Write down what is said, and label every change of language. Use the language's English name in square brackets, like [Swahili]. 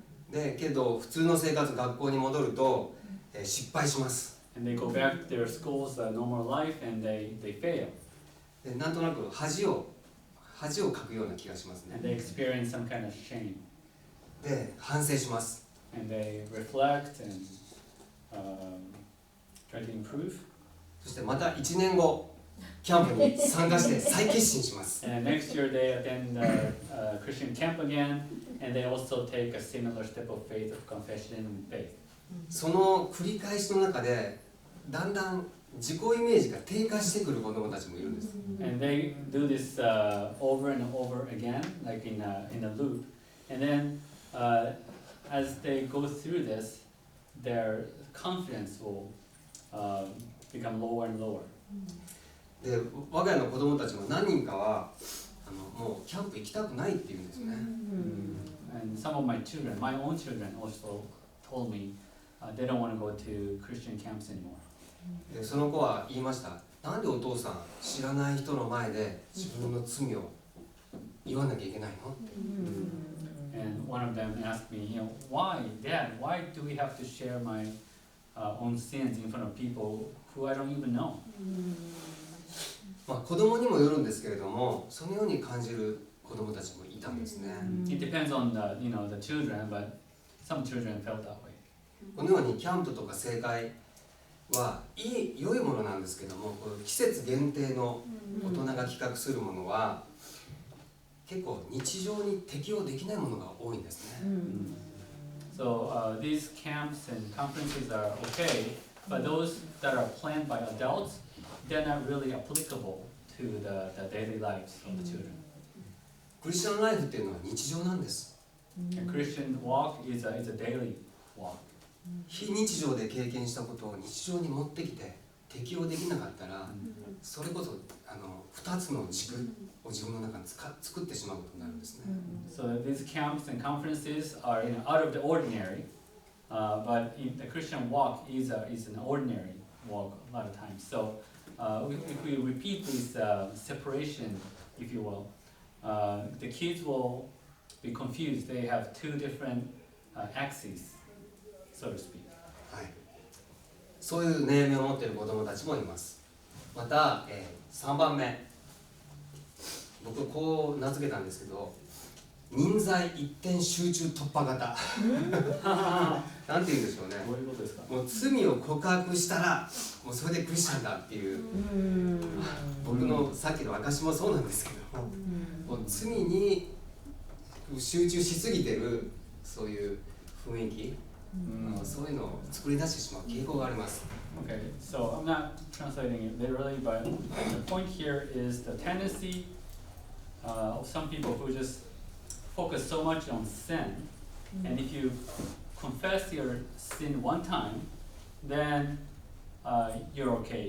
[Japanese] でけど普通の生活学校に戻ると、失敗します。 [English] And they go back to their schools, normal life, and they fail. [Japanese] でなんとなく恥をかくような気がしますね。 [English] And they experience some kind of shame. [Japanese] で反省します。 [English] And they reflect and try to improve. [Japanese] そしてまた1年後キャンプに参加して再決心します。 [English] And next year they attend a Christian camp again, and they also take a similar step of faith, of confession and faith. [Japanese] その繰り返しの中でだんだん自己イメージが低下してくる子どもたちもいるんです。 [English] And they do this over and over again, like in a loop. And then as they go through this, their confidence will become lower and lower. [Japanese] で我が家の子どもたちも何人かはもうキャンプ行きたくないって言うんですね。 [English] And some of my children, my own children, also told me they don't want to go to Christian camps anymore. [Japanese] でその子は言いました。なんでお父さん知らない人の前で自分の罪を言わなきゃいけないのって。 [English] And one of them asked me, you know, why, Dad? Why do we have to share my own sins in front of people who I don't even know? [Japanese] まあ子供にもよるんですけれども、そのように感じる子供たちもいたんですね。 [English] It depends on the children, but some children felt that way. [Japanese] このようにキャンプとか聖会は良いものなんですけども、この季節限定の大人が企画するものは結構日常に適応できないものが多いんですね。 [English] So these camps and conferences are okay, but those that are planned by adults, they're not really applicable to the daily lives of the children. [Japanese] クリスチャンライフっていうのは日常なんです。 [English] A Christian walk is a daily walk. [Japanese] 非日常で経験したことを日常に持ってきて適応できなかったら、それこそ2つの軸を自分の中に作ってしまうことになるんですね。 [English] So these camps and conferences are out of the ordinary, but the Christian walk is an ordinary walk a lot of times. So if we repeat this separation, if you will, the kids will be confused. They have two different axes, so to speak. [Japanese] はい、そういう悩みを持っている子どもたちもいます。また、3番目、僕こう名付けたんですけど、人材一点集中突破型なんて言うんでしょうね。どういうことですか？もう罪を告白したらもうそれでクリスチャンだっていう、僕のさっきの証もそうなんですけども、もう罪に集中しすぎてるそういう雰囲気、そういうのを作り出してしまう傾向があります。 [English] Okay, so I'm not translating it literally, but the point here is the tendency of some people who just focus so much on sin, and if you confess your sin one time, then you're okay.